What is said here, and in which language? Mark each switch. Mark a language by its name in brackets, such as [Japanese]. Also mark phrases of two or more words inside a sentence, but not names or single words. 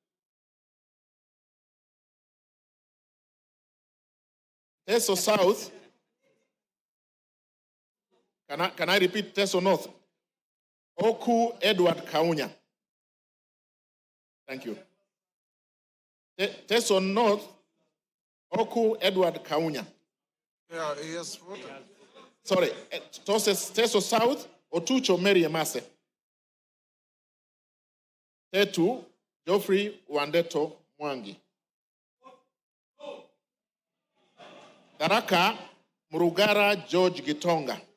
[English] Teso South, can I repeat Teso North? Oku Edward Kaunya. Thank you. Teso North, Oku Edward Kaunya. Yeah, yes. Sorry, Teso South, Otucho Mary Emase. Tetu, Geoffrey Wandeto Mwangi. Tharaka Murugara George Gitonga.